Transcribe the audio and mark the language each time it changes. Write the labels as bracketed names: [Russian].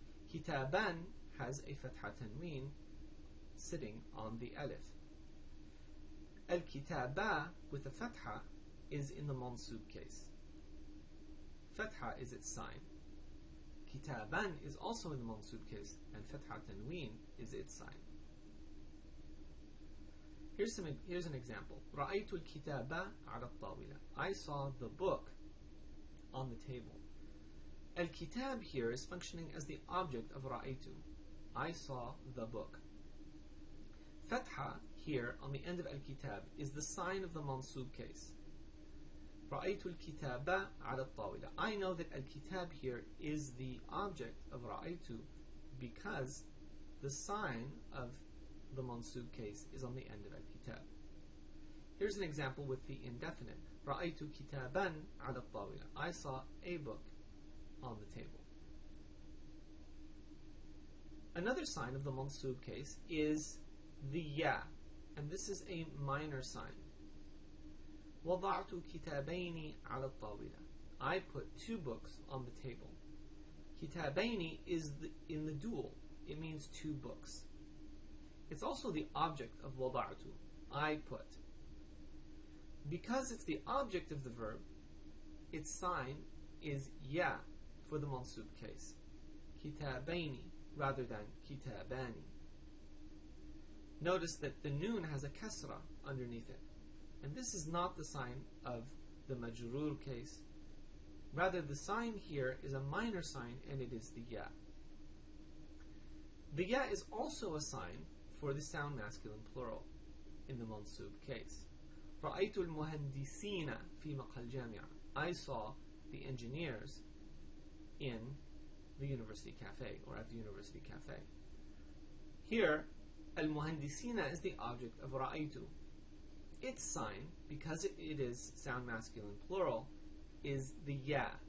[English] Kitaban has a fatha tanween sitting on the alif. Al-kitaba with a fatha is in the mansub case. Fatha is its sign. Kitaban is also in the mansub case, and fatha tanween is its sign. Here's an example. [Arabic] رأيت الكتاب على الطاولة. [English] I saw the book on the table. Al-kitab here is functioning as the object of رأيت. I saw the book. Fatha here on the end of al-kitab is the sign of the mansub case. [Arabic] رأيت الكتاب على الطاولة. [English] I know that al-kitab here is the object of رأيت because the sign of the mansub case is on the end of al-kitab. Here's an example with the indefinite. [Arabic] رأيت كتابا على الطاولة. [English] I saw a book on the table. Another sign of the mansub case is the ya, and this is a minor sign. [Arabic] وضعت كتابين على الطاولة. [English] I put two books on the table. كتابين is in the dual. It means two books. It's also the object of وضعت. I put. Because it's the object of the verb, its sign is ya for the mansub case. كتابين rather than كتابان. Notice that the noon has a kasra underneath it. And this is not the sign of the majrur case. Rather, the sign here is a minor sign, and it is the ya. The ya is also a sign for the sound masculine plural in the mansub case. [Arabic] رأيت المهندسين في مقهى الجامعة. [English] I saw the engineers in the university cafe, or at the university cafe. Here, al-muhandisina is the object of رأيت. Its sign, because it is sound masculine plural, is the ya.